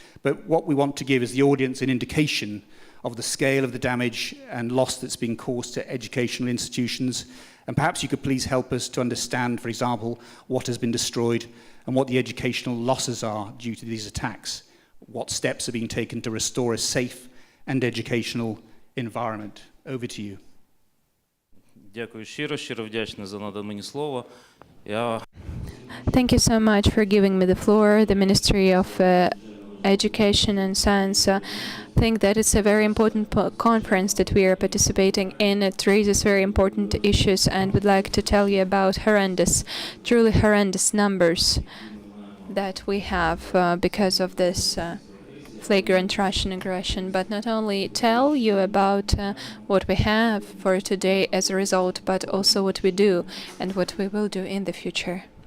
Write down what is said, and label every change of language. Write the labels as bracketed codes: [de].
[en] But what we want to give is the audience an indication of the scale of the damage and loss that's been caused to educational institutions. And perhaps you could please help us to understand, for example, what has been destroyed and what the educational losses are due to these attacks. What steps are being taken to restore a safe and educational environment? Over to you. [uk] Дякую щиро вдячний за надане мені слово. [en] Thank you so much for giving me the floor. The Ministry of Education and Science think that it's a very important conference that we are participating in. It raises very important issues, and would like to tell you about truly horrendous numbers that we have because of this flagrant Russian aggression, but not only tell you about what we have for today as a result, but also what we do and what we will do in the future.